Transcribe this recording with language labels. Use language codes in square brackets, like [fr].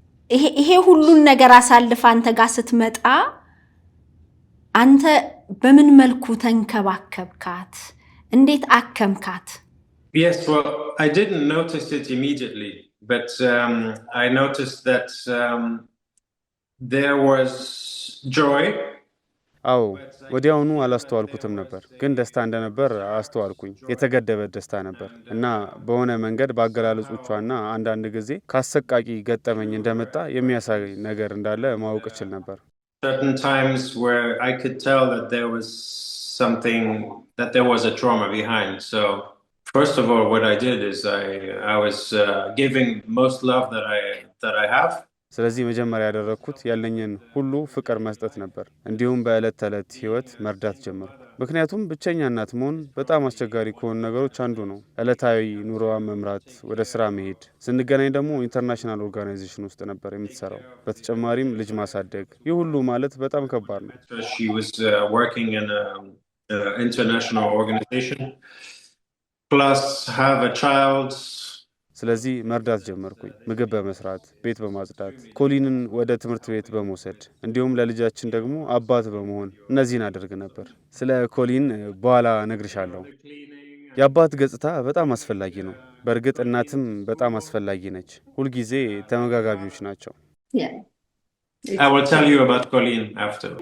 [am] ይሄ ሁሉን ነገር አሳልፋ አንተ ጋር ስትመጣ አንተ በምን መልኩ ተንከባከብካት? እንዴት አከምካት? [en] Yes, well, I didn't notice it immediately, but I noticed that there was joy. [am] አዎ ወዲያውኑ አላስተዋልኩትም ነበር፣ ግን ደስታ እንደነበር አስተዋልኩኝ። የተገደበ ደስታ ነበር እና በሆነ መንገድ በአገላለጾቿና አንዳንድ ጊዜ ከአሰቃቂ ገጠመኝ እንደመጣ የሚያሳይ ነገር እንዳለ ማወቅ እችል ነበር። [en] Certain times where I could tell that there was something, that there was a trauma behind. So first of all, what I did is I was giving most love that I have. [am] ስለዚህ መጀመሪያ ያደረኩት ያለኝን ሁሉ ፍቅር መስጠት ነበር። እንዲሁም በእለት ተዕለት ህይወት መርዳት ጀመርኩ። ምክንያቱም ብቸኛ እናት መሆን በጣም አስቸጋሪ ከሆኑ ነገሮች አንዱ ነው። ዕለታዊ ኑሮዋን መምራት፣ ወደ ስራ መሄድ። ስንገናኝ ደግሞ ኢንተርናሽናል ኦርጋናይዜሽን ውስጥ ነበር የምትሰራው። በተጨማሪም ልጅ ማሳደግ፣ ይህ ሁሉ ማለት በጣም ከባድ ነው። [en] She was working in an international organization plus have a child. [am] ስለዚህ መርዳት ጀመርኩኝ። ምግብ በመስራት፣ ቤት በማጽዳት፣ ኮሊንን ወደ ትምህርት ቤት በመውሰድ እንዲሁም ለልጃችን ደግሞ አባት በመሆን እነዚህን አደርግ ነበር። ስለ ኮሊን በኋላ እነግርሻለሁ። የአባት ገጽታ በጣም አስፈላጊ ነው። በእርግጥ እናትም በጣም አስፈላጊ ነች። ሁልጊዜ ተመጋጋቢዎች ናቸው። [en] I will tell you about Colleen after.